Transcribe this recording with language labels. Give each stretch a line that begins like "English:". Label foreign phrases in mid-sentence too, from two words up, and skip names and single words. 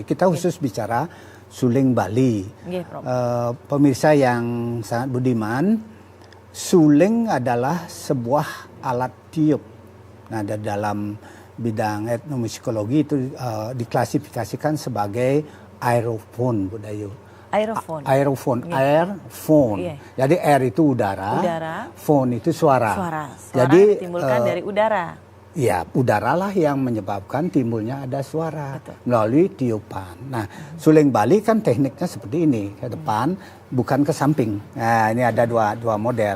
Indonesian: Kita khusus bicara suling Bali. Pemirsa yang sangat budiman, suling adalah sebuah alat tiup. Nah, dalam bidang etnomusikologi itu diklasifikasikan sebagai aerofon budaya. Aerofon. Aerofon, airphone. Jadi air itu udara, phone itu suara. Suara jadi ditimbulkan dari udara. Ya, udaralah yang menyebabkan timbulnya ada suara melalui tiupan. Nah, suling Bali kan tekniknya seperti ini, ke depan bukan ke samping. Nah, ini ada dua model.